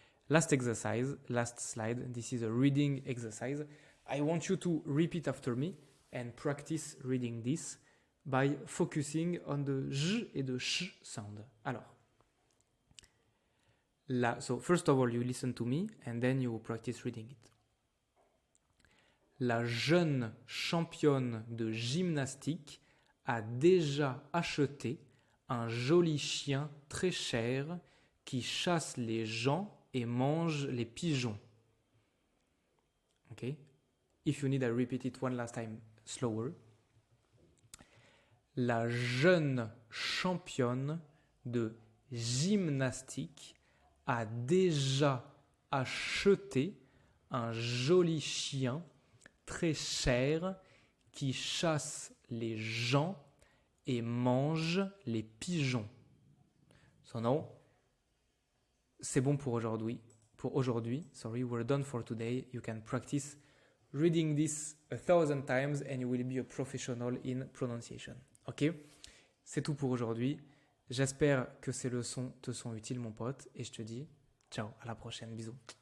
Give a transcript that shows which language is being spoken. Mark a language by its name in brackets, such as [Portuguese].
[English] Last exercise, last slide. This is a reading exercise. I want you to repeat after me and practice reading this by focusing on the j et the sh sound. Alors, so first of all, you listen to me and then you practice reading it. [French] La jeune championne de gymnastique a déjà acheté un joli chien très cher qui chasse les gens et mange les pigeons. Okay? [English] If you need, I repeat it one last time slower. [French] La jeune championne de gymnastique a déjà acheté un joli chien très cher qui chasse les gens et mange les pigeons. [English] So now, [French] c'est bon pour aujourd'hui. [English] We're done for today. You can practice reading this 1,000 times and you will be a professional in pronunciation. Ok? [French] C'est tout pour aujourd'hui. J'espère que ces leçons te sont utiles, mon pote, et je te dis ciao, à la prochaine. Bisous.